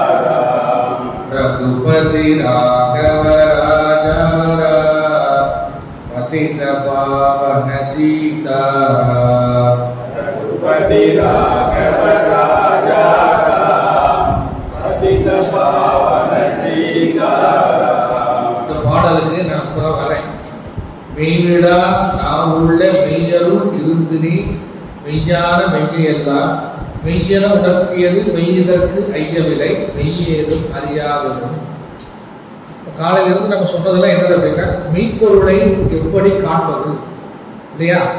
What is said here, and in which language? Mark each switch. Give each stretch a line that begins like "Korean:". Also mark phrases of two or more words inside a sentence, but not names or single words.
Hindi: रघुपति राघव राजा पतित पावन सीता रघुपति राघव राजा पतित पावन सीता
Tamil: இந்த பாடலுக்கு நான் அப்புறம் வரேன். மெய்விடா நான் உள்ள மெய்யருள் இருந்து நீ மெய்யான மெய்யெல்லாம் மெய்யென உணர்த்தியது மெய்யதற்கு ஐயவில்லை மெய்யேதும் அறியாததும். காலையிலிருந்து நம்ம சொன்னதெல்லாம் என்னது அப்படின்னா மெய்ப்பொருளை எப்படி காண்பது இல்லையா?